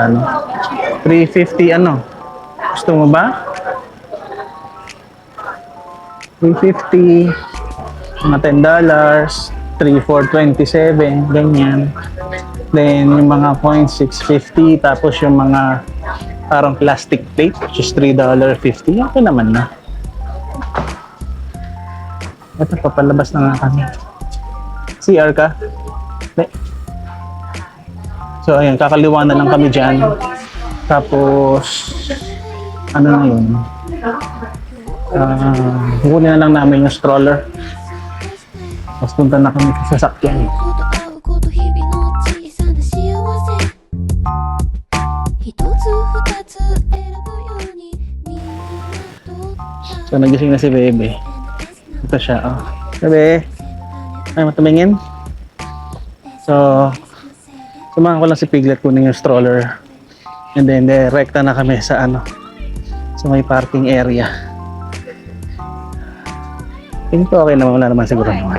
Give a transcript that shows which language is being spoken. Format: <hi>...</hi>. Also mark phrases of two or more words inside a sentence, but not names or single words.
<tl>Ano? 350 ano? Gusto mo ba? 350, mga $10, 3 for 27, ganyan. Then yung mga coins 650, tapos yung mga parang</tl> <en>plastic plate, which is</en> <tl>$3.50. Okay naman na. Ito, papalabas na nga kami. CR ka? Hindi. So ayan, kakaliwa na lang kami dyan. Tapos, ano na yun? Kukunin na lang namin yung stroller. Tapos punta na kami sa sasakyan.</tl> <ja>こと会うこと日々の小さな幸せ一つ二つ選ぶようにみんなと</ja> <tl>So nagising na si Bebe. Ito siya, oh. Bebe! Ay, matumingin. So, sumahan ko lang si Piglet kunin yung stroller.</tl> <en>And then,</en> <tl>direkta na kami sa ano, sa may parking area. Tingin ko okay naman, wala naman siguro naman.</tl>